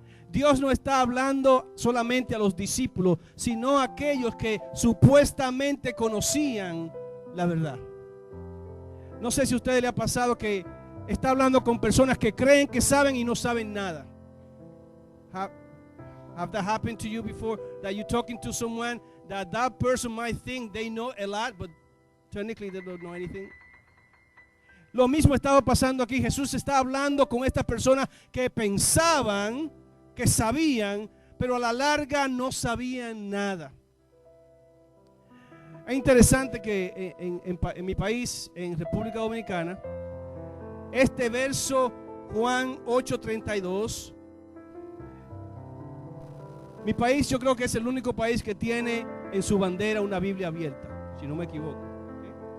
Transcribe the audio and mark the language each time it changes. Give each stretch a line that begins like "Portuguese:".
Spanish: Dios no está hablando solamente a los discípulos, sino a aquellos que supuestamente conocían la verdad. No sé si a ustedes les ha pasado que está hablando con personas que creen que saben y no saben nada.
English: Have that happened to you before? That you're talking to someone that person might think they know a lot, but technically they don't know anything.
Spanish: Lo mismo estaba pasando aquí. Jesús está hablando con estas personas que pensaban que sabían, pero a la larga no sabían nada. Es interesante que en mi país, en República Dominicana, este verso Juan 8:32, mi país yo creo que es el único país que tiene en su bandera una Biblia abierta, si no me equivoco, ¿okay?